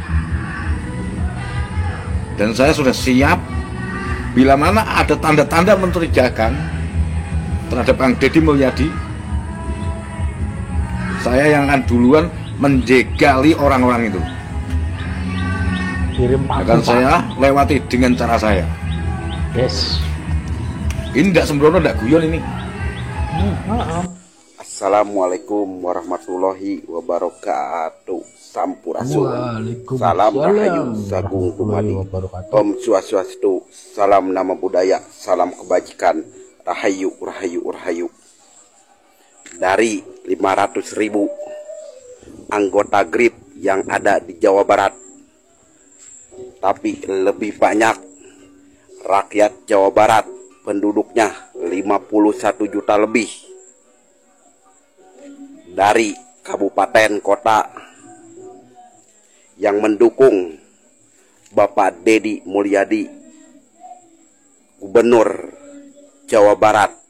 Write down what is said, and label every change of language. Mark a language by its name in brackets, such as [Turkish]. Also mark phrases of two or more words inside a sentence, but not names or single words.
[Indonesian] Dan saya sudah siap bila mana ada tanda-tanda mencurigakan terhadap Kang Deddy Mulyadi, saya yang akan duluan menjegali orang-orang itu. Akan saya lewati dengan cara saya. Yes. Ini tidak sembrono, tidak guyon ini. [Arabic] Assalamualaikum warahmatullahi wabarakatuh. [Indonesian] Sampurasun. [Javanese] Salam rahayu sagung dumadi. [Balinese] Om Swastiastu. [Indonesian] Salam nama budaya. Salam kebajikan. Rahayu, rahayu, rahayu. Dari 500.000 anggota GRIB yang ada di Jawa Barat, tapi lebih banyak rakyat Jawa Barat, penduduknya 51 juta lebih, dari kabupaten kota yang mendukung Bapak Deddy Mulyadi, Gubernur Jawa Barat.